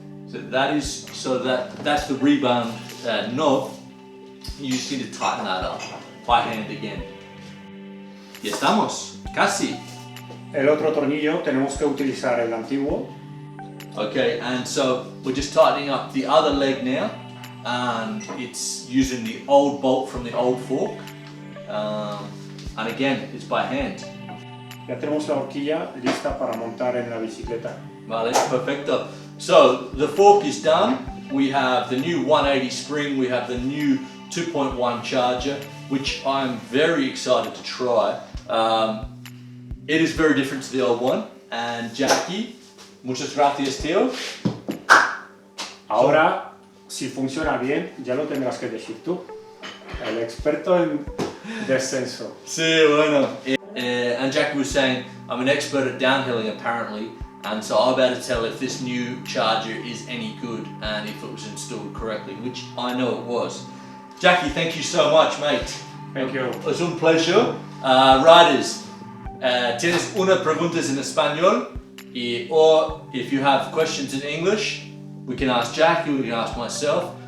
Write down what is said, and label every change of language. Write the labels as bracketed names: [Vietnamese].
[English] So that's the rebound knob. You just need to tighten that up by hand again. [Spanish] Ya estamos, casi. El otro tornillo tenemos que utilizar el antiguo. [English] Okay, and so we're just tightening up the other leg now, and it's using the old bolt from the old fork, and again, it's by hand. [Spanish] Ya tenemos la horquilla lista para montar en la bicicleta. Vale, perfecto. [English] So the fork is done. We have the new 180 spring, we have the new 2.1 charger, which I'm very excited to try. It is very different to the old one, and Jackie, [Spanish] muchas gracias, tío. Ahora, si funciona bien, ya lo tendrás que decir tú, el experto en descenso. Sí, bueno. [English] And Jackie was saying, I'm an expert at downhilling apparently, and so I'm about to tell if this new charger is any good and if it was installed correctly, which I know it was. Jackie, thank you so much, mate. Thank you. Es un pleasure. Riders, [Spanish] tienes una preguntas en español, [English] or if you have questions in English, we can ask Jackie, we can ask myself.